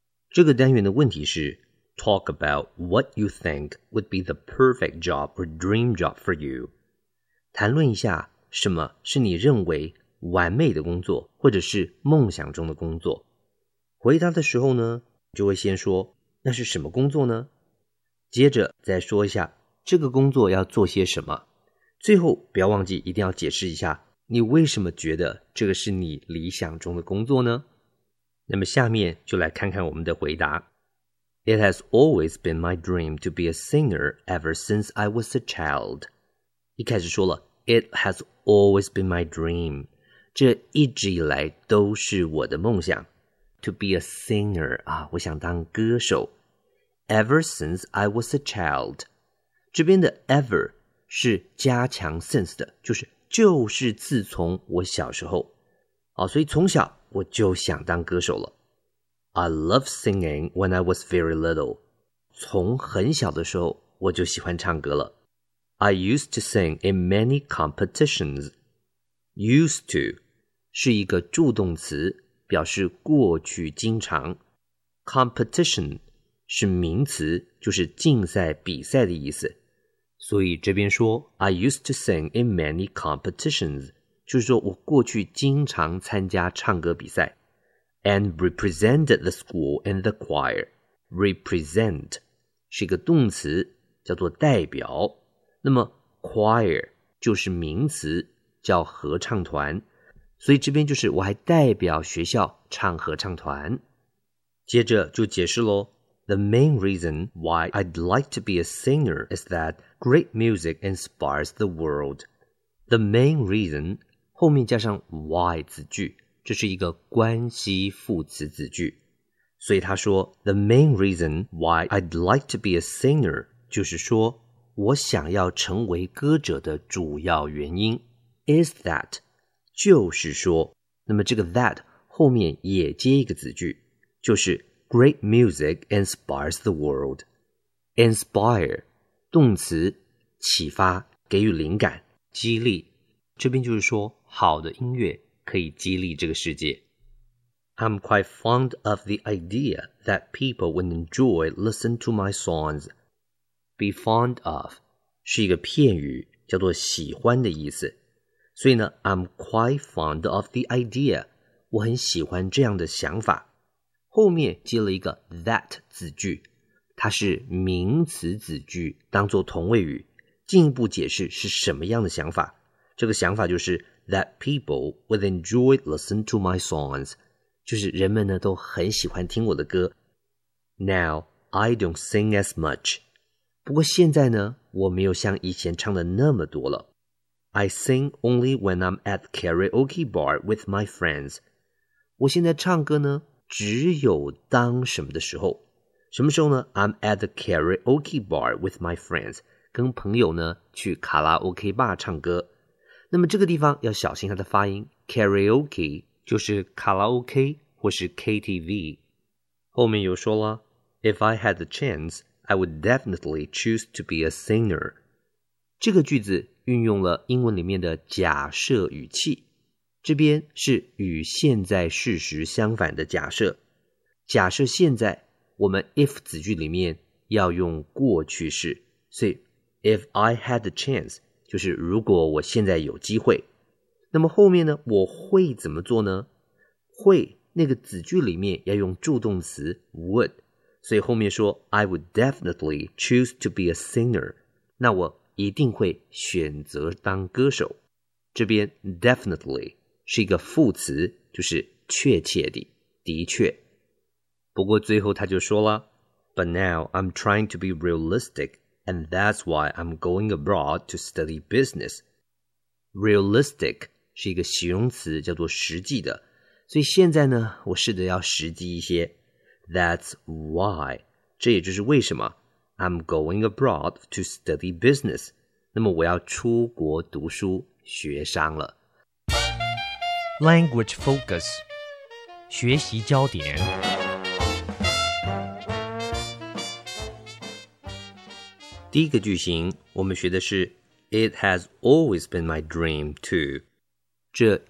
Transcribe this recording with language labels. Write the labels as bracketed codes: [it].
[zh] 这个单元的问题是 [en] Talk about what you think would be the perfect job or dream job for you. [zh] 谈论一下什么是你认为完美的工作或者是梦想中的工作。回答的时候呢，就会先说那是什么工作呢，接着再说一下这个工作要做些什么，最后不要忘记一定要解释一下你为什么觉得这个是你理想中的工作呢。那么下面就来看看我们的回答。 [en] It has always been my dream to be a singer ever since I was a child. [zh] 一开始说了 [en] It has always been my dream, [zh] 这一直以来都是我的梦想。 [en] To be a singer, [zh] 啊，我想当歌手。 [en] Ever since I was a child, [zh] 这边的 ever 是加强 since 的，就是自从我小时候。啊，所以从小我就想当歌手了。 [en] I love singing when I was very little. [zh] 从很小的时候我就喜欢唱歌了。 [en] I used to sing in many competitions. [zh] Used to 是一个助动词，表示过去经常。 Competition 是名词，就是竞赛比赛的意思。所以这边说 [en] I used to sing in many competitions. [zh] 就是说我过去经常参加唱歌比赛。 [en] And represented the school and the choir. [zh] Represent 是一个动词，叫做代表。那么 choir 就是名词，叫合唱团。所以这边就是我还代表学校唱合唱团。接着就解释咯。 [en] The main reason why I'd like to be a singer is that great music inspires the world. The main reason... [zh] 后面加上 why 子句，这是一个关系副词子句，所以他说 [en] The main reason why I'd like to be a singer [zh] 就是说我想要成为歌者的主要原因 [en] is that [zh] 就是说，那么这个 that 后面也接一个子句，就是 [en] Great music inspires the world. [zh] Inspire 动词，启发，给予灵感，激励。这边就是说好的音乐可以激励这个世界。 [en] I'm quite fond of the idea that people would enjoy listening to my songs. Be fond of [zh] 是一个片语，叫做喜欢的意思。所以呢 [en] I'm quite fond of the idea, [zh] 我很喜欢这样的想法。后面接了一个 that 子句，它是名词子句当做同位语，进一步解释是什么样的想法。这个想法就是 [en] That people would enjoy listening to my songs. [zh] 就是人们呢都很喜欢听我的歌。 [en] Now, I don't sing as much. [zh] 不过现在呢我没有像以前唱的那么多了。 [en] I sing only when I'm at karaoke bar with my friends. [zh] 我现在唱歌呢只有当什么的时候。什么时候呢 [en] I'm at the karaoke bar with my friends. [zh] 跟朋友呢去卡拉 OK bar 唱歌。那么这个地方要小心它的发音 karaoke 就是卡拉 OK 或是 KTV。后面又说了 [en] If I had the chance I would definitely choose to be a singer。 [zh] 这个句子运用了英文里面的假设语气，这边是与现在事实相反的假设。假设现在我们 if 子句里面要用过去式，所以 [en] If I had the chance [zh] 就是如果我现在有机会，那么后面呢我会怎么做呢，会那个子句里面要用助动词 would， 所以后面说 [en] I would definitely choose to be a singer， [zh] 那我一定会选择当歌手。这边 definitely 是一个副词，就是确切的，的确。不过最后他就说了 [en] But now I'm trying to be realisticAnd that's why I'm going abroad to study business. [zh] Realistic 是一个形容词，叫做实际的。所以现在呢，我试着要实际一些。 [en] That's why [zh] 这也就是为什么 [en] I'm going abroad to study business. [zh] 那么我要出国读书学商了。 [en] Language focus [zh] 学习焦点。第一个句型我们学的是 [en] It has always been my dream to [zh] 这一